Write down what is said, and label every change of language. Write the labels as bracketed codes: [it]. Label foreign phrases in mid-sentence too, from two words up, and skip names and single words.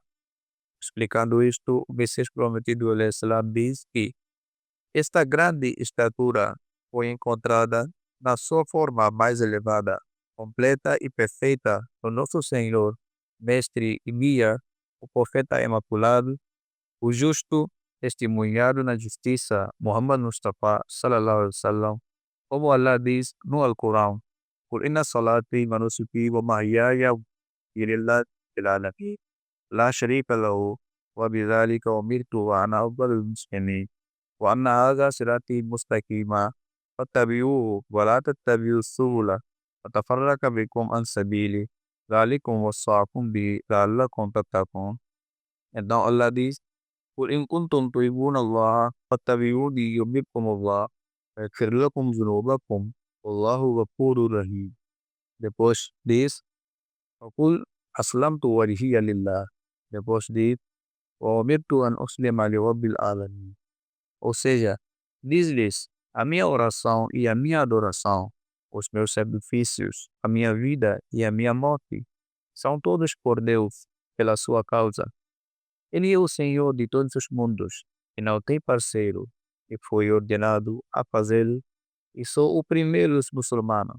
[pt] Explicando isto, o Messias prometido al-Islam diz que esta grande estatura foi encontrada na sua forma mais elevada, completa e perfeita no nosso Senhor, Mestre e Guia, o Profeta Imaculado, o justo, testemunhado na justiça, Muhammad [ar] Mustafa صلى الله عليه وسلم, [pt] como Allah diz no Alcorão: [ar] "قل إن صلاتي ونسكي ومحياي لله رب العالمين لا شريك له وبذلك أمرت وأنا أول المسلمين وأن هذا صراطي مستقيما فاتبعوه ولا تتبعوا السبل فتفرق بكم عن سبيله ذلكم وصاكم به لعلكم تتقون." [pt] Então Allah diz: [ar] "قل إن كنتم تحبون الله فاتبعوني يحببكم الله ويغفر لكم ذنوبكم والله غفور رحيم. [pt] Depois diz, [ar] وقل أسلمت وجهي لله. [pt] Depois diz, [ar] وأمرت أن أسلم لرب العالمين. [pt] Ou seja, diz-lhes, a minha oração e a minha adoração, os meus sacrifícios, a minha vida e a minha morte, são todos por Deus, pela sua causa. Ele é o Senhor de todos os mundos, e não tem parceiro, e foi ordenado a fazê-lo, e sou o primeiro dos muçulmanos.